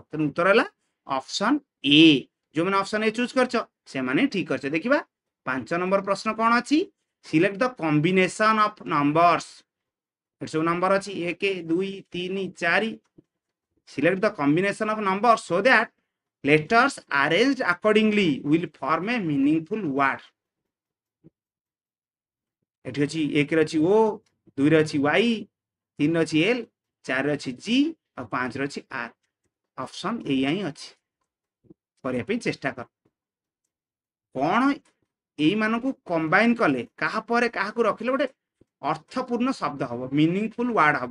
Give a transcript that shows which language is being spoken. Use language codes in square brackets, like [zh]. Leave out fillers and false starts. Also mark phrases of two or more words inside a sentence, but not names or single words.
[or] ତେଣୁ ଉତ୍ତର ହେଲା [en] option A. [or] ଯୋଉମାନେ [en] option A choose [or] କରିଛ ସେମାନେ ଠିକ କରିଛ। ଦେଖିବା 5 ନମ୍ବର ପ୍ରଶ୍ନ କ'ଣ ଅଛି? [en] select the combination of numbers. [or] ଏଠି ସବୁ ନମ୍ବର ଅଛି 1 2 3 4। [en] select the combination of number so that letters arranged accordingly will form a meaningful word। [or] ଏଠି ଅଛି 1 ରେ ଅଛି O, 2 ରେ ଅଛି Y, 3 ରେ ଅଛି L, 4 ରେ ଅଛି G, ଆଉ 5 ରେ ଅଛି R। ଅପସନ ଏଇଆ ହିଁ ଅଛି, କରିବା ପାଇଁ ଚେଷ୍ଟା କର। କ'ଣ ଏଇମାନଙ୍କୁ କମ୍ବାଇନ୍ କଲେ, କାହା ପରେ କାହାକୁ ରଖିଲେ ଗୋଟେ ଅର୍ଥପୂର୍ଣ୍ଣ ଶବ୍ଦ ହବ, [en] meaningful word [or] ହବ।